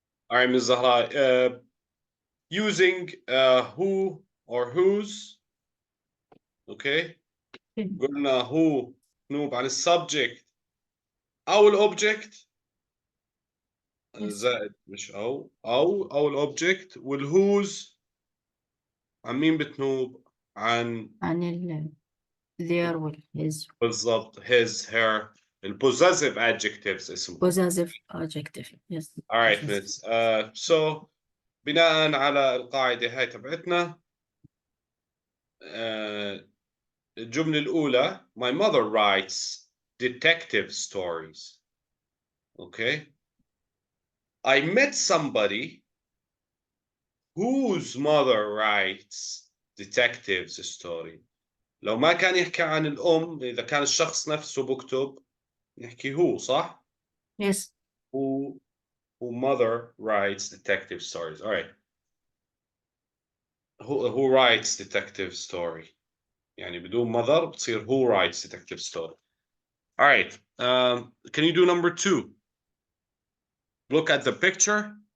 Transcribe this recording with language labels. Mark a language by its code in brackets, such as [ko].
[en] All right, Ms. Zahra, using who or whose. Okay. [ar] قلنا who نوب عن السبجكت أو الأوبجكت. زائد مش أو الأوبجكت. والwhose عن مين بتنوب؟ عن [en] their والhis. [ar] بالضبط his, her. الpossessive adjectives اسمه. [en] possessive adjective. yes. All right, Miss. [ar] So بناء على القاعدة هاي تبعتنا، الجملة الأولى [en] my mother writes detective stories. Okay. I met somebody whose mother writes detectives story. [ar] لو ما كان يحكي عن الأم، إذا كان الشخص نفسه بكتب نحكي هو، صح؟ [en] yes. who mother writes detective stories. All right. Who writes detective story. [ar] يعني بدون mother بتصير [en] who writes detective story. All right. Can you do number 2? Look at the picture.